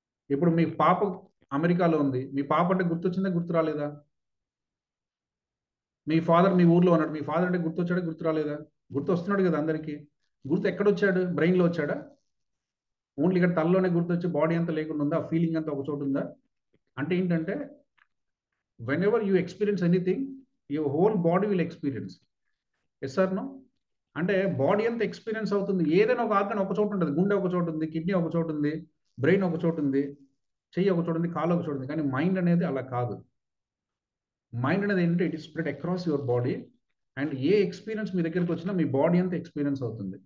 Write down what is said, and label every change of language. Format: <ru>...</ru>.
<te>ఇప్పుడు మీ పాప అమెరికాలో ఉంది, మీ పాప అంటే గుర్తొచ్చిందా, గుర్తు రాలేదా? మీ ఫాదర్ మీ ఊర్లో ఉన్నాడు, మీ ఫాదర్ అంటే గుర్తొచ్చాడా, గుర్తు రాలేదా? గుర్తు వస్తున్నాడు కదా అందరికీ. గుర్తు ఎక్కడొచ్చాడు? బ్రెయిన్లో వచ్చాడా? ఓన్లీ ఇక్కడ తలలోనే గుర్తు వచ్చి బాడీ అంతా లేకుండా ఉందా? ఫీలింగ్ అంతా ఒక చోటు ఉందా? అంటే ఏంటంటే</te> <en>whenever you experience anything, your whole body will experience. Yes or no?</en> <te>అంటే బాడీ అంతా ఎక్స్పీరియన్స్ అవుతుంది. ఏదైనా ఒక ఆర్గన్ ఒక చోటు ఉంటుంది. గుండె ఒక చోటు ఉంది, కిడ్నీ ఒక చోటు ఉంది, బ్రెయిన్ ఒక చోటు ఉంది, చెయ్యి ఒక చోటు ఉంది, కాలు ఒక చోటు ఉంది. కానీ మైండ్ అనేది అలా కాదు. మైండ్ అనేది ఏంటంటే</te> <en>It is spread across your body.</en> <te>And ఏ experience మీ దగ్గరికి వచ్చినా మీ బాడీ అంతా ఎక్స్పీరియన్స్ అవుతుంది.</te>